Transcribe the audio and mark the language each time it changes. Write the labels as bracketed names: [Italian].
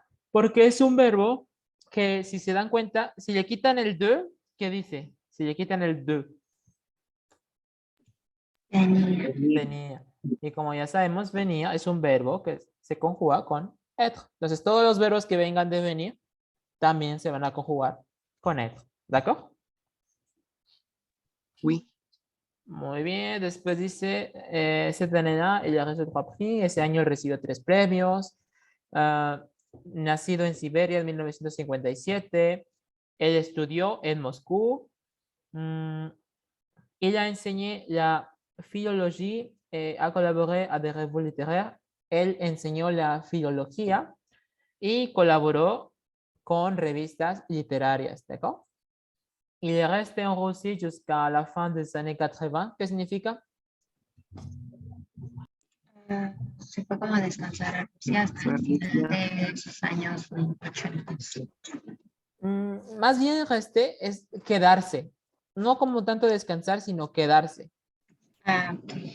[Spanish] Porque es un verbo que, si se dan cuenta, si le quitan el de, ¿qué dice? Si le quitan el de. Venir. Venir. Y como ya sabemos, venir es un verbo que se conjuga con être. Entonces, todos los verbos que vengan de venir también se van a conjugar con être. [French] ¿D'accord? Oui. [Spanish] Muy bien. Después dice, [French] cette année-là, il a reçu 3 prix. [Spanish] Ese año recibió 3 premios. Nacido en Siberia en 1957. Él estudió en Moscú. [French] Il a enseigné la philologie et a collaboré à des revues littéraires. [Spanish] Él enseñó la filología y colaboró con revistas literarias, ¿d'accord? [French] Il est resté en Russie jusqu'à la fin des années 80. [Spanish] ¿Qué significa? Se fue como a descansar a Rusia hasta Fue a el final Rusia. de sus años 80. Más bien resté es quedarse. No como tanto descansar, sino quedarse. Ah, ok.